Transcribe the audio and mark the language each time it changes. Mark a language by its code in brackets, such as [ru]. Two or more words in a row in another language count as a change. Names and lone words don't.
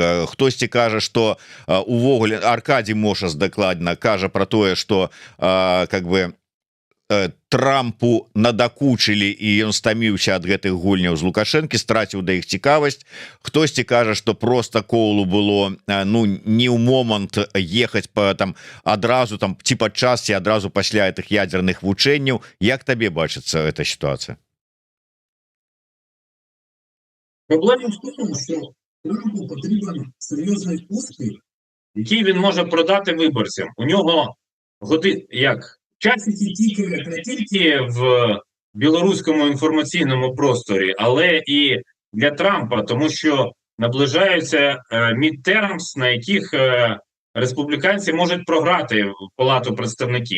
[be] Хтосьці кажа, што увогуле Аркадий Мошас дакладна кажа пра тое, што [ru] как бы [be] Трампу надакучылі і ён стаміўся ад гэтых гульняў з Лукашэнкі, страціў да іх цікавасць. Хтосьці кажа, што просто Коулу было ну не ў момант ехаць па там адразу там ці падчас ці адразу пасля гэтых ядзерных вучэнняў. Як табе бачыцца эта сітуацыя? [uk] Проблема в тому, що Трампу потрібен серйозний успіх, який він може продати виборцям. У нього часики тікають не тільки в білоруському інформаційному просторі, але і для Трампа, тому що наближаються midterms, на яких республіканці можуть програти в Палату представників.